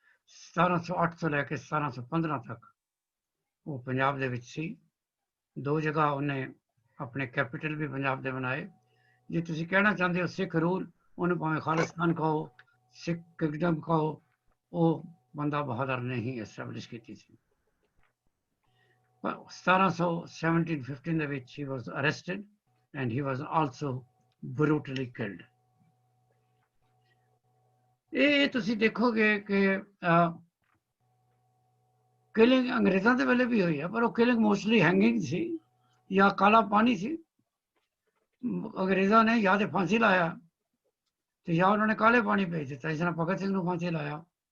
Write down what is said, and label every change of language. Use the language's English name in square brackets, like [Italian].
[Punjabi] 1708 ਤੋਂ ਲੈ ਕੇ 1715 ਤੱਕ ਉਹ ਪੰਜਾਬ ਦੇ ਵਿੱਚ ਸੀ। 2 ਜਗ੍ਹਾ ਉਹਨੇ ਆਪਣੇ ਕੈਪੀਟਲ ਵੀ ਪੰਜਾਬ ਦੇ ਬਣਾਏ। ਜੇ ਤੁਸੀਂ ਕਹਿਣਾ ਚਾਹੁੰਦੇ ਹੋ ਸਿੱਖ ਰੂਲ, ਉਹਨੂੰ ਭਾਵੇਂ ਖਾਲਿਸਤਾਨ ਕਹੋ, ਸਿੱਖ ਕਿੰਗਡਮ ਕਹੋ, ਉਹ ਬੰਦਾ ਬਹਾਦਰ ਨੇ ਹੀ ਐਸਟੈਬਲਿਸ਼ ਕੀਤੀ ਸੀ। ਪਰ 1715 ਦੇ ਵਿੱਚ [English] he was arrested and he was also brutally killed। [Punjabi] ਇਹ ਤੁਸੀਂ ਦੇਖੋਗੇ ਕਿ ਕਿਲਿੰਗ ਅੰਗਰੇਜ਼ਾਂ ਦੇ ਵੇਲੇ ਵੀ ਹੋਈ ਹੈ, ਪਰ ਉਹ ਕਿਲਿੰਗ ਮੋਸਟਲੀ ਹੈਂਗਿੰਗ ਸੀ ਜਾਂ ਕਾਲਾ ਪਾਣੀ ਸੀ। ਅੰਗਰੇਜ਼ਾਂ ਨੇ ਜਾਂ ਤੇ ਫਾਂਸੀ ਲਾਇਆ ਤੇ ਜਾਂ ਉਹਨਾਂ ਨੇ ਕਾਲੇ ਪਾਣੀ ਭੇਜ ਦਿੱਤਾ, ਜਿਸ ਤਰ੍ਹਾਂ ਭਗਤ ਸਿੰਘ ਨੂੰ ਫਾਂਸੀ ਲਾਇਆ।